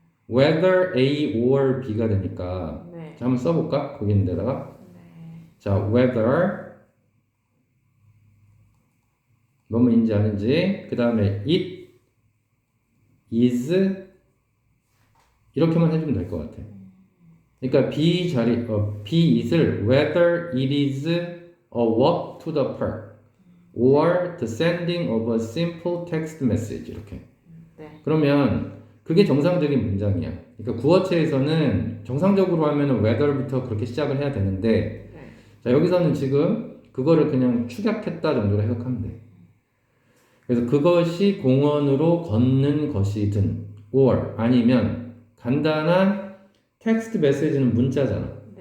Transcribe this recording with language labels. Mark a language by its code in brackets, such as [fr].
[en] whether A or B [ko] 가 되니까 자, 한번 써볼까? 거기 있는 데다가 자, whether 뭐뭐인지 아닌지 그 다음에 it is 이렇게만 해주면 될 것 같아. 그러니까 B is을 [en] whether it is a walk to the park or the sending of a simple text message 이렇게. [ko] 그러면 그게 정상적인 문장이야. 그러니까 구어체에서는 정상적으로 하면은 whether부터 그렇게 시작을 해야 되는데 자, 여기서는 지금 그거를 그냥 축약했다 정도로 해석하면 돼. 그래서 그것이 공원으로 걷는 것이든 or 아니면 간단한 텍스트 메시지는 문자잖아.